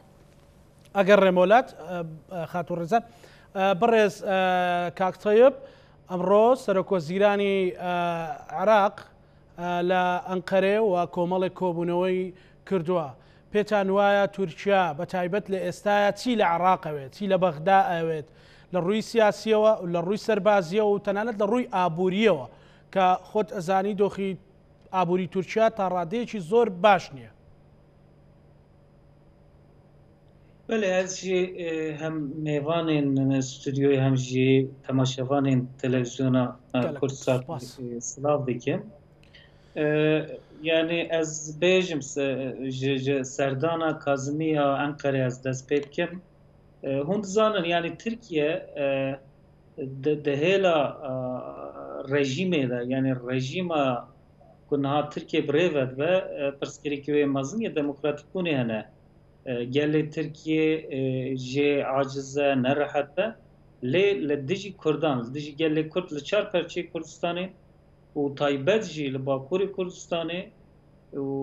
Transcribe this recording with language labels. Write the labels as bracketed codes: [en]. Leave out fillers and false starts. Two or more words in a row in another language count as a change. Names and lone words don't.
[ckb] ئەگەر ڕێمۆلات خاتوو ڕێزان بەڕێز کاکتەیب ئەمڕۆ سەرۆکوەزیرانی عێراق لە ئەنقەرێ و کۆمەڵێک کۆبوونەوەی کردووە پێتان وایە تورکیا بە تایبەت لە ئێستاە چی لە عێراق ئەوێت چی لە بەغدا ئەوێت لە ڕووی سیاسیەوە لە ڕووی سەربازیەوە و تەنانەت لە ڕووی ئابوووریەوە کە خۆت ئەزانی دۆخی ئابووری تورکیا تا ڕادەیەکی زۆر باش نییە. [ku] بله هەرچی هەم میوانên ستودیۆی هەمژی تەماشەوانên تەلەڤیزیۆنا کورسات سلااو dikim yani ez bêjim ji serdana Kazimiya Enqerê ez dest pê bikim hûn dizanin yani Tirkiye di hêla rejîmê de yani rejîma ku niha Tirkiye bi rê ve pirsgirêkî wê mezin ya demokratîk bûnê hene gelê Tirkiye jê aciz e nerahat e lê li dijî Kurdan li dijî gelê Kurd li çar perçeyê Kurdistanê û taybet jî li Bakurê Kurdistanê û